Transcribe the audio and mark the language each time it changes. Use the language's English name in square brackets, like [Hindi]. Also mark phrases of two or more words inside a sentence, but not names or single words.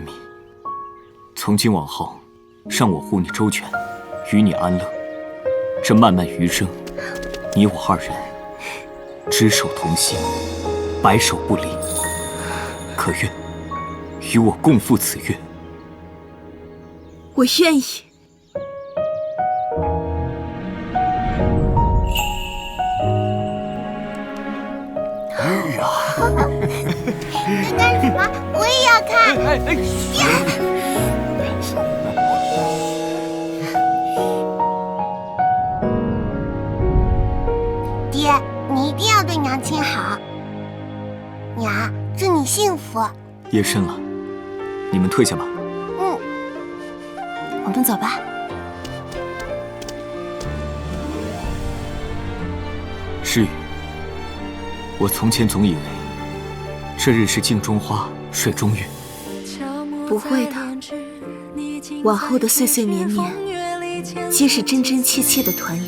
[Chinese] 從今往後，讓我護你周全，與你安樂。這漫漫餘生，你我2人執手同行，白首不離。可願與我共赴此約？我願意。哎呀！在干什麼？我也要看。爹，你一定要对娘親好。娘，祝你幸福。夜深了，你們退下吧。我們走吧。詩雨，我從前總以為這日是鏡中花，水中月。不會的，往後的歲歲年年，皆是真真切切的團圓。